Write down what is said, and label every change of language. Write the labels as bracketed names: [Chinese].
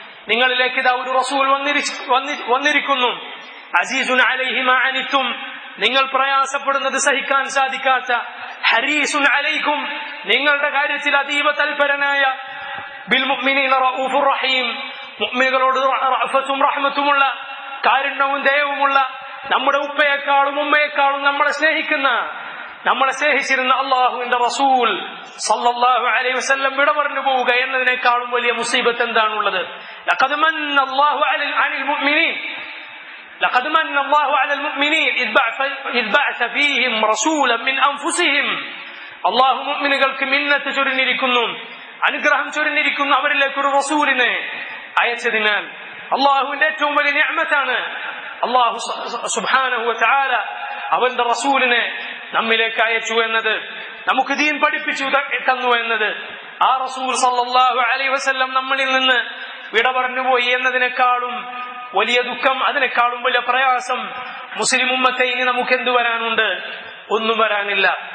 [Malayalam] നിങ്ങളിലേക്ക് ഇതാ ഒരു റസൂൽ വന്നിരിക്കുന്നു, [Arabic] അസീസുൻ അലൈഹി മാ അനിതും, [Malayalam] നിങ്ങൾ പ്രയാസപ്പെടുന്നത് സഹിക്കാൻ സാധിക്കാത്ത, [Arabic] ഹരീസുൻ അലൈക്കും, [Malayalam] നിങ്ങളുടെ കാര്യത്തിൽ അതീവ തൽപരനായ, [Arabic] ബിൽ മുഅ്മിനീന റഊഫുർ റഹീം, [Malayalam] മുഅ്മിനുകളോട് റഅഫത്തും റഹ്മത്തുമുള്ള, കാരുണ്യവും ദയവുമുള്ള, നമ്മുടെ ഉപ്പയെക്കാളും ഉമ്മയെക്കാളും നമ്മളെ സ്നേഹിക്കുന്ന, നമ്മളെ സ്നേഹിച്ചിരുന്ന അല്ലാഹുവിന്റെ റസൂൽ സല്ലല്ലാഹു അലൈഹി വസല്ലം വിട പറഞ്ഞു പോവുക എന്നതിനേക്കാളും വലിയ മുസീബത്ത് എന്താണുള്ളത്? [Arabic] ലഖദ് മന്ന അല്ലാഹു അലൽ മുഅ്മിനീൻ لقد من الله على المؤمنين إذ بعث فيهم رسولا من أنفسهم. [Malayalam] അല്ലാഹു മുഅ്മിനുകൾക്ക് മിന്നത്ത് ചൊരിഞ്ഞിരിക്കുന്നു. അനുഗ്രഹം ചൊരിഞ്ഞിരിക്കുന്ന അവരിലേക്ക് ഒരു റസൂലിനെ അയച്ചതിനാൽ അള്ളാഹുവിന്റെ ഏറ്റവും വലിയ നിഅമത്താണ് അള്ളാഹു സുബ്ഹാനഹു വ തആല അവന്റെ റസൂലിനെ നമ്മിലേക്ക് അയച്ചു എന്നത്, നമുക്ക് ദീൻ പഠിപ്പിച്ചു തന്നു എന്നത്. ആ റസൂൽ സല്ലല്ലാഹു അലൈഹി വസല്ലം നമ്മളിൽ നിന്ന് വിട പറഞ്ഞുപോയി എന്നതിനേക്കാളും വലിയ ദുഃഖം, അതിനേക്കാളും വലിയ പ്രയാസം മുസ്ലിം ഉമ്മത്തെ ഇനി നമുക്ക് എന്തു വരാനുണ്ട്? ഒന്നും വരാനില്ല.